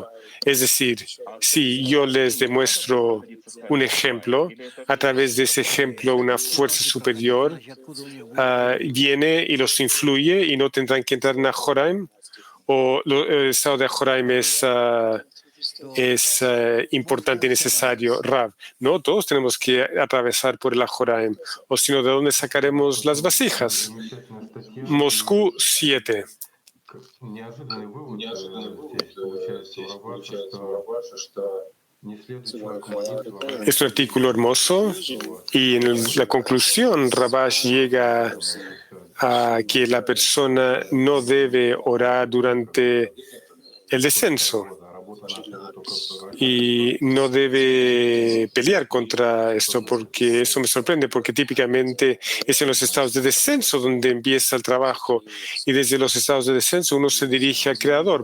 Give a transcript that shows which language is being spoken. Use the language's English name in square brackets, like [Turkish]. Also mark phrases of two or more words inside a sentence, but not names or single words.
[Spanish] Es decir, si yo les demuestro un ejemplo, a través de ese ejemplo una fuerza superior viene y los influye y no tendrán que entrar en Ajoraim, o el estado de Ajoraim es importante y necesario. Rav, no todos tenemos que atravesar por el Ajoraim, o sino ¿de dónde sacaremos las vasijas? Moscú 7. [Russian] Неожиданный вывод здесь получается у Раваша, что не следует человеку молиться. [Spanish] Es un artículo hermoso y en la conclusión Ravash llega a que la persona no debe orar durante el descenso y no debe pelear contra esto, porque eso me sorprende, porque típicamente es en los estados de descenso donde empieza el trabajo y desde los estados de descenso uno se dirige al Creador.